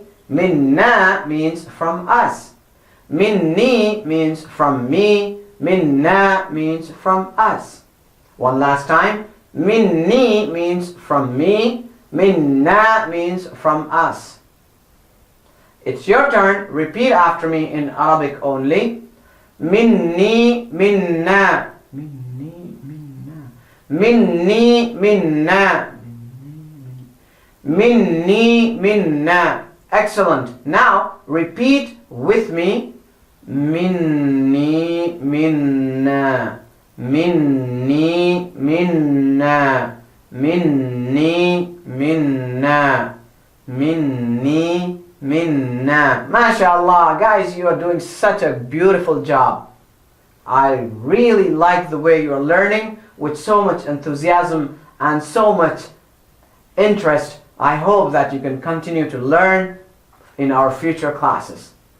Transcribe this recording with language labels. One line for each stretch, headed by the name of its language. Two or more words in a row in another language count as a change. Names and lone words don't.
English: Minna means from us. Minni means from me. Minna means from us. One last time. Minni means from me. Minna means from us. It's your turn. Repeat after me in Arabic only.
Arabic: منّي منّا. منّي منّا. منّي منّا. منّي منّا.
English: Excellent. Now repeat with me.
Arabic: منّي منّا. منّي منّا. منّي منّا. منّي منّا.
English: MashaAllah, guys, you are doing such a beautiful job. I really like the way you are learning with so much enthusiasm and so much interest. I hope that you can continue to learn in our future classes.